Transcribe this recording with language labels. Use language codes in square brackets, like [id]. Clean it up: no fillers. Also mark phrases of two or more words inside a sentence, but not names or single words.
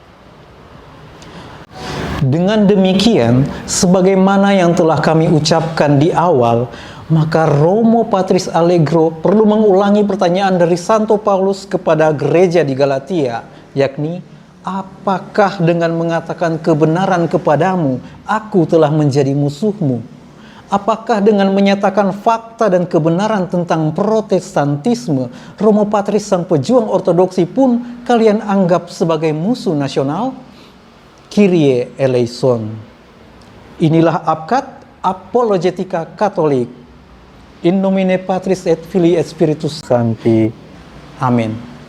[id] Dengan demikian, sebagaimana yang telah kami ucapkan di awal, maka Romo Patris Allegro perlu mengulangi pertanyaan dari Santo Paulus kepada gereja di Galatia, yakni, apakah dengan mengatakan kebenaran kepadamu, aku telah menjadi musuhmu? Apakah dengan menyatakan fakta dan kebenaran tentang protestantisme, Romo Patris sang pejuang ortodoksi pun kalian anggap sebagai musuh nasional? [el] Κύριε ἐλέησον. [id] Inilah Abkat Apologetika Katolik. [la] In nomine Patris et Filii et Spiritus Sancti. [id] Amin.